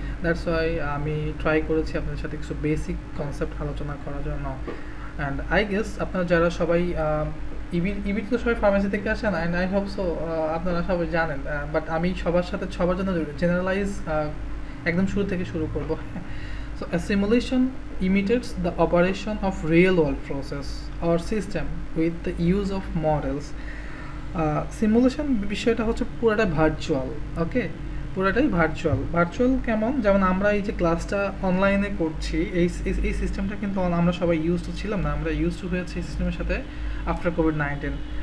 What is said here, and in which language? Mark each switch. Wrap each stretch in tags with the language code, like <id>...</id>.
<en>that's why</en> <bn>আমি try করেছি আপনাদের সাথে কিছু বেসিক কনসেপ্ট আলোচনা করার জন্য।</bn> <en>and I guess</en> <bn>আপনারা যারা সবাই ইবির তো সবাই ফার্মেসি থেকে আসেন,</bn> <en>and I hope so</en> <bn>আপনারা সবাই জানেন, বাট আমি সবার জন্য জেনারেলাইজ একদম শুরু থেকে শুরু করবো।</bn> <en>So a simulation imitates the operation of real-world process or system with the use of models.</en> <bn>Simulation বিষয়টা হচ্ছে পুরোটা ভার্চুয়াল, ওকে, পুরোটাই ভার্চুয়াল কেমন, যেমন আমরা এই যে ক্লাসটা অনলাইনে করছি, এই সিস্টেমটা কিন্তু আমরা সবাই ইউজ টু ছিলাম না, আমরা ইউজ টু হয়েছি এই সিস্টেমের সাথে আফটার কোভিড-19।</bn>